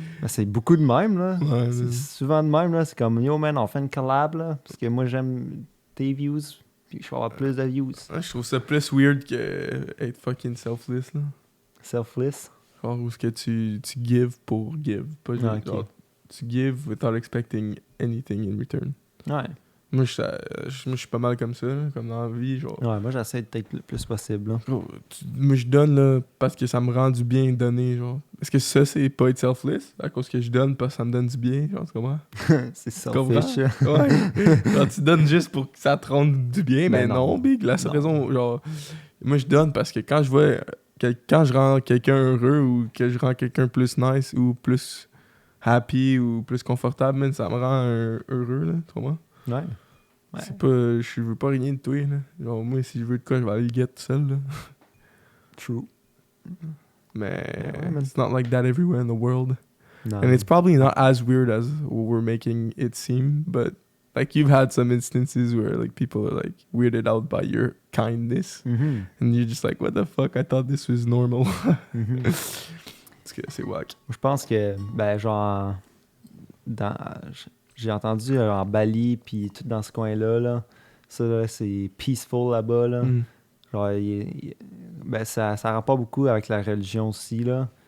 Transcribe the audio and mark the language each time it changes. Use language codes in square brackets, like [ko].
[fr] Mais c'est beaucoup de même, là. Ouais, C'est [en] man. [fr] souvent de même, là. C'est comme, [en] yo, man, [fr] on fait une collab, là, parce que moi, j'aime tes views, puis je vais avoir plus de views. Ouais, je trouve ça plus weird que être [en] fucking selfless, [fr] là. [en] Selfless. [fr] Genre, où est-ce que tu give pour give. Pas juste, Ah, ok. genre, tu [en] give without expecting anything in return. [fr] Ouais. Moi, je suis pas mal comme ça, là, comme dans la vie, genre. Ouais, moi, j'essaie d'être le plus possible. Là. Gros, moi, je donne là, parce que ça me rend du bien de donner, genre. Est-ce que ça, c'est pas être selfless? À cause que je donne parce que ça me donne du bien, genre, tu comprends? C'est Tu comprends? [en] selfish. [fr] Ouais. Genre, tu donnes juste pour que ça te rende du bien, mais non, non. big. La seule raison, genre, moi, je donne parce que quand je vois, quand je rends quelqu'un heureux ou que je rends quelqu'un plus nice ou plus happy ou plus confortable, man, ça me rend heureux, là, tu comprends? Ouais. Ouais. C'est pas, je veux pas rien de toi, là. Genre, moi, si je veux de quoi, je vais aller le get tout seul, là. [en] True. [fr] Mais ouais, man. [en] it's not like that everywhere in the world. [fr] Non. [en] And it's probably not as weird as we're making it seem, but like you've had some instances where like people are like weirded out by your kindness. Mhm. And you're just like, what the fuck? I thought this was normal. Mhm. [fr] Parce que c'est wack. Je pense que, ben, genre, dans, j'ai entendu en Bali, puis tout dans ce coin-là, là, ça, là, c'est peaceful là-bas, là. Mm. Genre, ben, ça rend pas beaucoup avec la religion aussi, là.